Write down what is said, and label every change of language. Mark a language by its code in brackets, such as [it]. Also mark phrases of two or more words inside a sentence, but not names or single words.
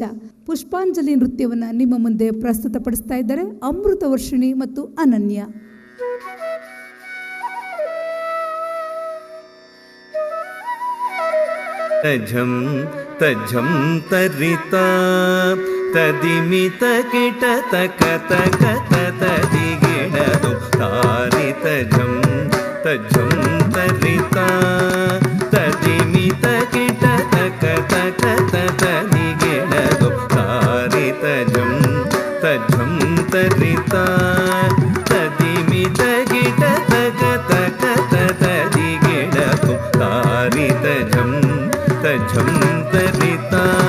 [kn] ಪುಷ್ಪಾಂಜಲಿ ನೃತ್ಯವನ್ನು ನಿಮ್ಮ ಮುಂದೆ ಪ್ರಸ್ತುತಪಡಿಸ್ತಾ ಇದ್ದಾರೆ ಅಮೃತ ವರ್ಷಿಣಿ ಮತ್ತು ಅನನ್ಯ. ತಜಂ ತಜಂ ತರಿತಾ ತದಿಮಿತ ಕಿಟ ತಕ ತಕ ತದಿಗಿಣದು ತಾರಿ ತಜಂ ತಜಂ ತರಿತಾ ತದಿಮಿತ ಕಿಟ ತಕ ತಕ ತದಿಗಿಣದು ತಾರಿ ತಜಂ ತಜಂ ತರಿತಾ ತದಿಮಿತ ಕಿಟ ತಕ ತಕ ತದಿಗಿಣದು ತಾರಿ ತಜಂ ತಜಂ ತರಿತಾ